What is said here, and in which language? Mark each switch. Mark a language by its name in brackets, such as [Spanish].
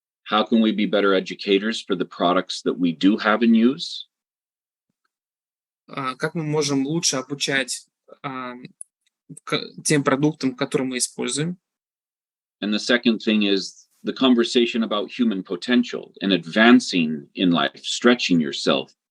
[English] How can we be better educators for the products that we do have and use? [Russian] Как мы можем лучше обучать тем продуктам, которые мы используем? [English] And the second thing is the conversation about human potential and advancing in life, stretching yourself.